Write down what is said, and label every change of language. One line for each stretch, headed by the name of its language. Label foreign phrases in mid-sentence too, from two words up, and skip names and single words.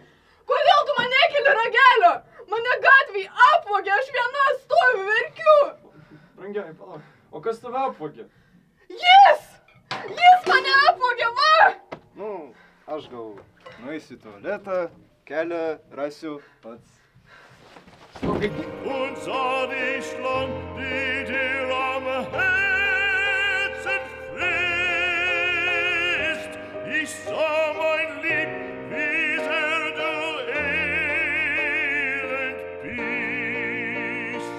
Lithuanian: Kodėl tu man nekeli ragelio? Mane gatvėj apvogė, aš viena stoviu, verkiu. Brangioji, palauk. O kas tave apvogė? Jis! Jis mane apvogė, va! Nu, aš gal nueisiu į tualetą, kelią rasiu pats.
German: Und sah dich lang, die dir am Herzen frisst. Ich sah mein Lieb, wie sehr du elend bist.